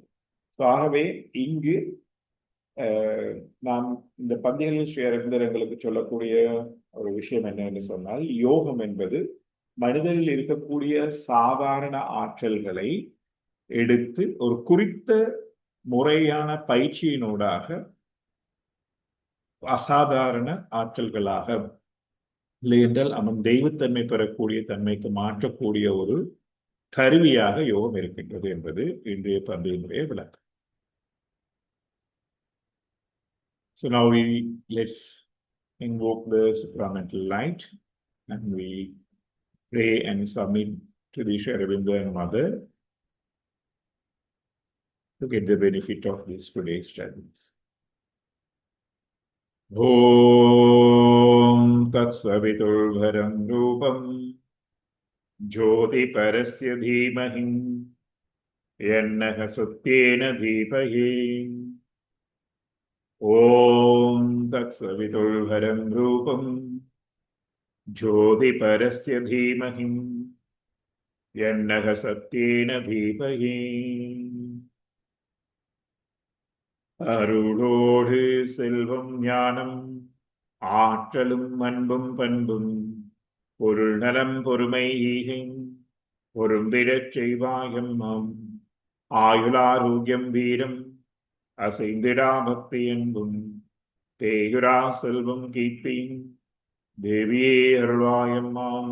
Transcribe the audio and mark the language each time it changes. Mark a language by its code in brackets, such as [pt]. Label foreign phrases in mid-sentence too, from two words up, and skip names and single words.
[ta] ஆகவே இங்கு நாம் இந்த பந்திகளில் ஸ்ரீ அரவிந்தர் எங்களுக்கு சொல்லக்கூடிய ஒரு விஷயம் என்ன என்று சொன்னால், யோகம் என்பது மனிதனில் இருக்கக்கூடிய சாதாரண ஆற்றல்களை எடுத்து ஒரு குறித்த முறையான பயிற்சியினூடாக அசாதாரண ஆற்றல்களாக, இல்லை என்றால் அவன் தெய்வத்தன்மை பெறக்கூடிய தன்மைக்கு மாற்றக்கூடிய ஒரு கருவியாக யோகம் இருக்கின்றது என்பது இன்றைய பந்தியினுடைய விளக்கம். [en] So now let's invoke the supramental light and we pray and submit to the Sri Aurobindo and Mother to get the benefit of this today's studies. [sa] ॐ तत् सवितुर्वरं रूपं ज्योतिः परस्य धीमहि यन्नः सत्येन धीपहि. ॐ तत् सवितुर्वरं रूपं ज्योतिः परस्य धीमहि यन्नः सत्येन धीपहि. [ta] அருளோடு செல்வம், ஞானம், ஆற்றலும், அன்பும், பண்பும், பொருள் நலம், பொறுமை, ஈகை பொருந்திடச் செய்வாயம்மாம். ஆயுளாரோக்கியம், வீரம், அசைந்திடா பக்தி என்பும், தேயுரா செல்வம், கீர்த்தி தேவியே அருள்வாயம்மாம்.